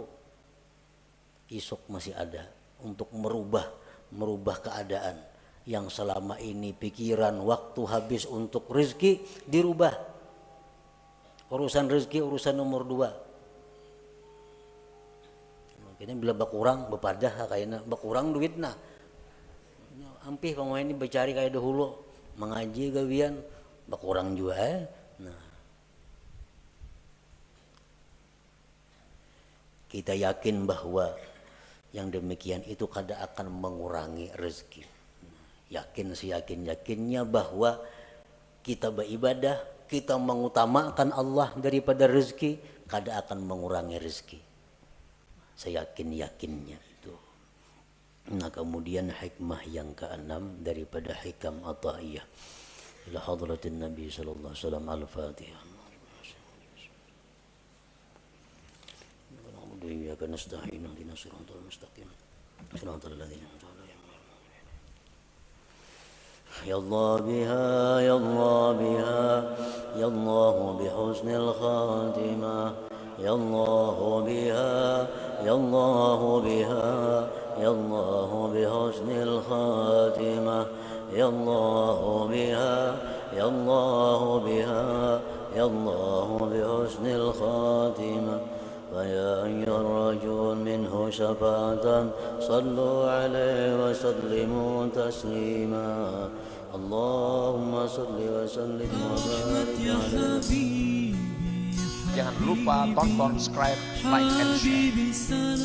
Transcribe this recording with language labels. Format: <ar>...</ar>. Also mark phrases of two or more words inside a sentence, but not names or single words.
<id>Esok masih ada untuk merubah keadaan. Yang selama ini pikiran waktu habis untuk rezeki dirubah. Urusan rezeki urusan nomor 2.</id> <bjn>Ini bila bakurang bepadah kayaknya bakurang duit nah. Ampih pemain ini bercari kayak dahulu mengaji gawian bakurang juga Nah.</bjn> <id>Kita yakin bahwa yang demikian itu kada akan mengurangi rezeki. Yakin seyakin-yakinnya bahwa kita beribadah, kita mengutamakan Allah daripada rezeki, kada akan mengurangi rezeki. Seyakin-yakinnya itu. Nah, kemudian hikmah yang keenam daripada hikam ataiyah.</id> <ar>إلى حضرة النبي صلى الله عليه وسلم الفاتحة. إياك نستعين اهدنا الصراط المستقيم. صراط الذين أنعمت عليهم. يا الله بها يا الله بها يا الله بحسن الخاتمة. يا الله بها يا الله بها يا الله بحسن الخاتمة. يا الله بها يا الله بها يا الله بحسن الخاتمة. فيا أيها الرجل منه شفاعة صلوا عليه وسلموا تسليما اللهم صل وسلم وبارك عليه.</ar> <id>Jangan lupa tonton, subscribe,</id> <en>like, and share.</en>